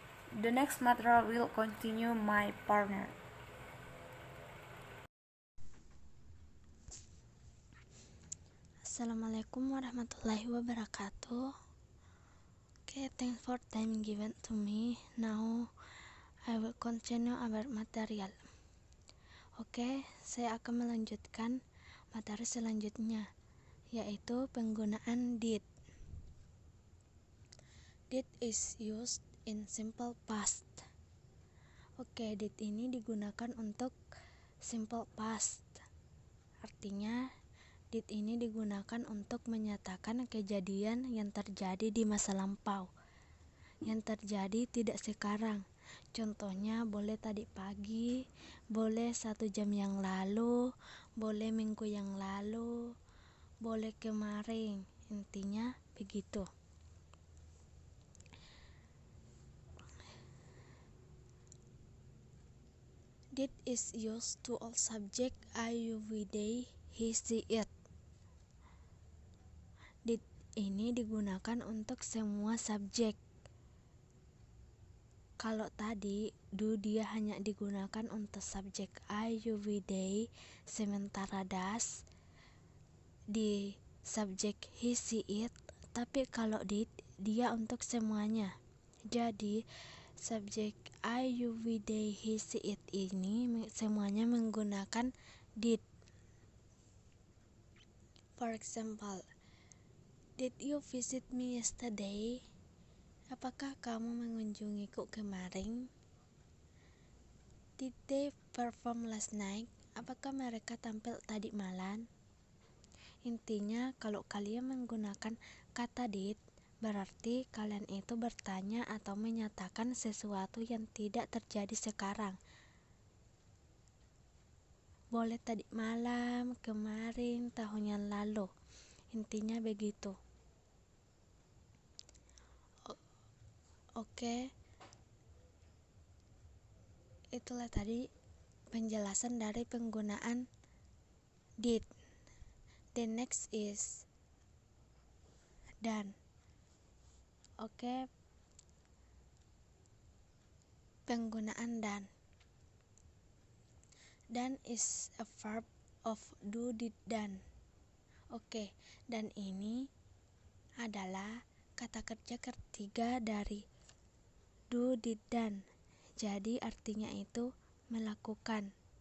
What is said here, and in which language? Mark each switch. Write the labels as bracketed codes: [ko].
[en] The next material will continue my partner. [ar] Assalamualaikum warahmatullahi wabarakatuh. [en] Okay, thanks for time given to me. Now I will continue our material. [id] Oke, saya akan melanjutkan materi selanjutnya, yaitu penggunaan did. [en] Did is used in simple past. [id] Oke, did ini digunakan untuk simple past. Artinya did ini digunakan untuk menyatakan kejadian yang terjadi di masa lampau, yang terjadi tidak sekarang. Contohnya boleh tadi pagi, boleh 1 jam yang lalu, boleh minggu yang lalu, boleh kemarin. Intinya begitu. [en] Did is used to all subject I, you, we, they, he, she, it. [id] Did ini digunakan untuk semua subjek. Kalau tadi do dia hanya digunakan untuk subjek I, you, we, they, sementara does di subjek he, she, it. Tapi kalau did dia untuk semuanya. Jadi subjek I, you, we, they, he, she, it ini semuanya menggunakan did. [en] For example, did you visit me yesterday? [id] Apakah kamu mengunjungiku kemarin? [en] Did they perform last night? [id] Apakah mereka tampil tadi malam? Intinya, kalau kalian menggunakan kata did, berarti kalian itu bertanya atau menyatakan sesuatu yang tidak terjadi sekarang. Boleh tadi malam, kemarin, tahun yang lalu. Intinya begitu. Oke. Itulah tadi penjelasan dari penggunaan [en] did. The next is done. [id] Oke, penggunaan done. [en] Done is a verb of do, did, done. [id] Oke, dan ini adalah kata kerja ketiga dari do, did, done. Jadi artinya itu melakukan.